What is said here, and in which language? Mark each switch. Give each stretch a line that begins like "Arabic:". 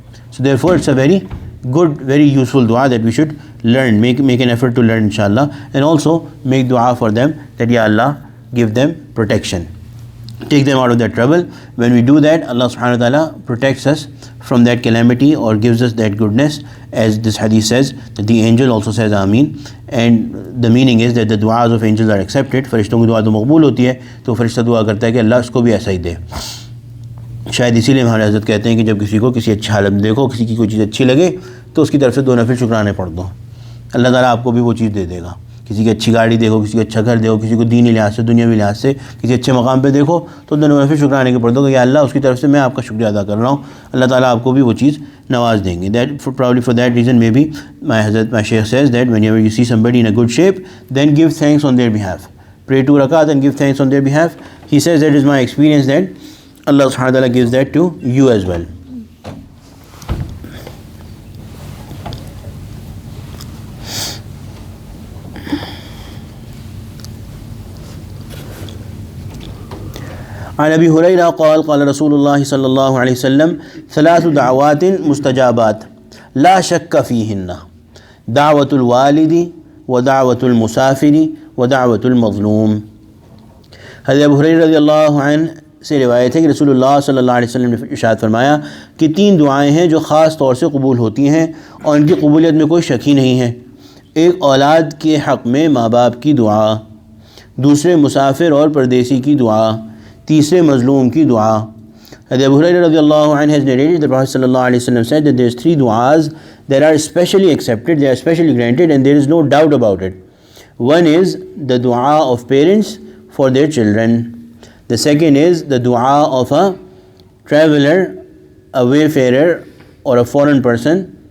English: So therefore it's a very good, very useful dua that we should learn, make an effort to learn inshallah, and also make dua for them that Ya Allah give them protection, take them out of that trouble. When we do that, Allah subhanahu wa ta'ala protects us from that calamity or gives us that goodness, as this hadith says that the angel also says Ameen, and the meaning is that the du'as of angels are accepted.
Urdu: فرشتوں کی دعا تو مقبول ہوتی ہے, تو فرشتہ دعا کرتا ہے کہ اللہ اس کو بھی ایسا ہی دے. شاید اسی لیے ہمارے حضرت کہتے ہیں کہ جب کسی کو کسی اچھی حالت میں دیکھو, کسی کی کوئی چیز اچھی لگے تو اس کی طرف سے 2 نفل شکرانے پڑھ دو, اللہ تعالیٰ آپ کو بھی وہ چیز دے دے گا. کسی کی اچھی گاڑی دیکھو, کسی کا اچھا گھر دیکھو, کسی کو دینی لحاظ سے, دنیاوی لحاظ سے کسی اچھے مقام پہ دیکھو, تو 2 نفل شکرانے کے پڑھ دو کہ یا اللہ اس کی طرف سے میں آپ کا شکریہ ادا کر رہا ہوں, اللہ تعالیٰ آپ کو بھی وہ چیز نواز دیں گے.
English: Probably for that reason maybe my Shaykh says that whenever you see somebody in a good shape, then give thanks on their behalf. Pray 2 rakat and give thanks on their behalf. He says that is my experience that Allah subhanahu wa ta'ala gives that to you as well.
Arabic: عن ابی ہریرہ قال قال رسول اللہ صلی اللہ علیہ وسلم 3 دعوات مستجابات لا شک فیہن دعوت الوالد ودعوت المسافر ودعوت المظلوم.
Urdu: حضرت ابو ہریرہ رضی اللہ عنہ سے روایت ہے کہ رسول اللہ صلی اللہ علیہ وسلم نے ارشاد فرمایا کہ 3 دعائیں ہیں جو خاص طور سے قبول ہوتی ہیں اور ان کی قبولیت میں کوئی شک ہی نہیں ہے. ایک اولاد کے حق میں ماں باپ کی دعا, دوسرے مسافر اور پردیسی کی دعا, تیسرے مظلوم کی دعا.
English: حضرت Abu Hurairah رضی اللہ عنہ has narrated that the Prophet sallallahu alaihi wasallam said that there is 3 du'as that are specially accepted, they are specially granted, and there is no doubt about it. One is the dua of parents for their children. The second is the dua of a traveler, a wayfarer or a foreign person.